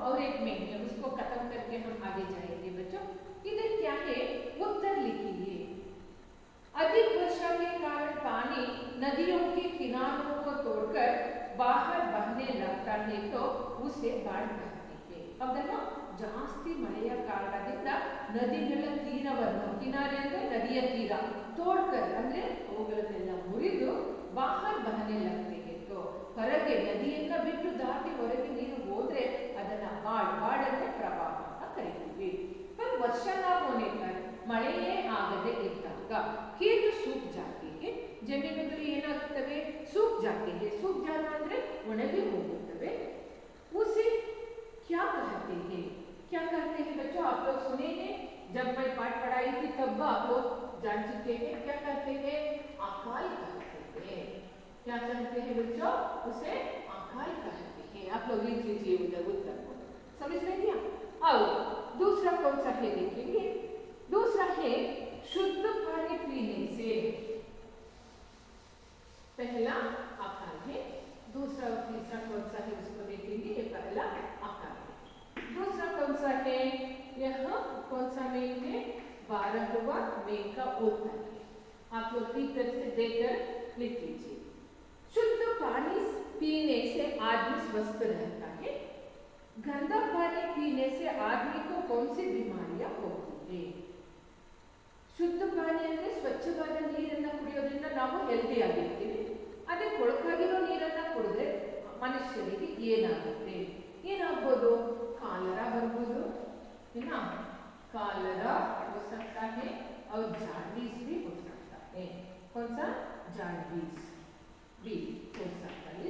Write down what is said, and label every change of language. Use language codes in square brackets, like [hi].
[hi] और एक मेन है, उसको खत्म करके हम आगे जाएंगे बच्चों। इधर क्या है, उत्तर लिखिए। अधिक वर्षा के कारण पानी नदियों के किनारों को तोड़कर बाहर बहने लगता है तो उसे बाढ़ कहते हैं। [kn] अगर ಜಾಸ್ತಿ ಮಳೆಯ ಕಾರಣದಿಂದ ನದಿಗಳ ತೀರವನ್ನು, ಕಿನಾರೆ ಅಂದ್ರೆ ನದಿಯ ತೀರ, ತೋಡ್ಕರ್ ಅಂದ್ರೆ ಅವುಗಳನ್ನೆಲ್ಲ ಮುರಿದು ಬಾಹರ್ ಬಹನೆ ಲಗ್ತೆ तो ಹೊರಗೆ ನದಿಯನ್ನ ಬಿಟ್ಟು ದಾಟಿ ಹೊರಗೆ ನೀರು ಹೋದ್ರೆ ಅದನ್ನ ಬಾಡ್ ಅಂದ್ರೆ ಪ್ರವಾಹ ಅಂತ ಕರೀತೀವಿ। [hi] पर वर्षा ना होने पर [kn] ಮಳೆಯೇ ಆಗದೆ ಇದ್ದಾಗ [hi] खेत सूख जाते हैं, [kn] ಜಮೀನುಗಳು ಏನಾಗುತ್ತವೆ, [hi] सूख जाते हैं। [kn] सूख जाना ಅಂದ್ರೆ ಒಣಗಿ ಹೋಗುತ್ತವೆ। [hi] उसे क्या कहते हैं, क्या कहते हैं बच्चों, आप लोग सुने हैं, जब मैं पाठ पढ़ाई थी तब आप लोग जान चुके हैं। क्या कहते हैं, अकाल कहते हैं। क्या कहते हैं बच्चों, उसे अकाल कहते हैं। आप लोग लिख लीजिए उधर उत्तर को, समझ में गया। अब दूसरा कौन सा है देखेंगे। दूसरा है शुद्ध पानी पीने से। पहला अकाल है, दूसरा और तीसरा कौन सा है उसको देखेंगे। ये पहला अकाल है, दूसरा कौन सा है, यह कौन सा मेन है, 12वां मेन का उत्तर है। आप लोग ठीक तरह से देखकर लिख लीजिए। शुद्ध पानी पीने से आदमी स्वस्थ रहता है, गंदा पानी पीने से आदमी को कौन सी बीमारियां होती है। [kn] ಶುದ್ಧ ಪಾನಿ ಅಂದ್ರೆ ಸ್ವಚ್ಛವಾದ ನೀರನ್ನು ಕುಡಿಯೋದ್ರಿಂದ ನಾವು ಹೆಲ್ದಿ ಆಗಿರ್ತೀವಿ। ಅದೇ ಕೊಳಕಾಗಿರೋ ನೀರನ್ನ ಕುಡಿದ್ರೆ ಮನುಷ್ಯರಿಗೆ ಏನಾಗುತ್ತೆ, ಏನಾಗ್ಬೋದು, ಕಾಲರಾ ಬರ್ಬೋದು, [hi] है ना, कालरा हो सकता है [kn] और जांडिस भी हो सकता है। [hi] कौन सा, जांडिस भी हो सकता है।